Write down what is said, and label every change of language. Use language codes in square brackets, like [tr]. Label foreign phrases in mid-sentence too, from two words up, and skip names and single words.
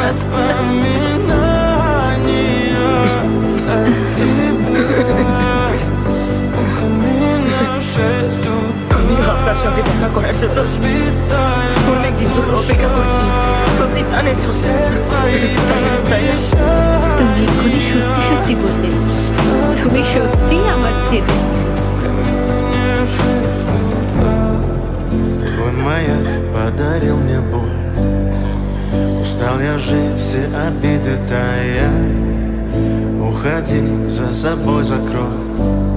[bn] আমি আপনার সঙ্গে দেখা করার জন্য অনেকদিন ধরে অপেক্ষা করছি। আপনি জানেন তো? তাই না? তুমি এক্ষুনি সত্যি সত্যি বললে তুমি সত্যি আমার ছেলে। [ru] Твой маяк подарил мне боль. Устал я жить, все обиды тая. Уходи, за собой закрой.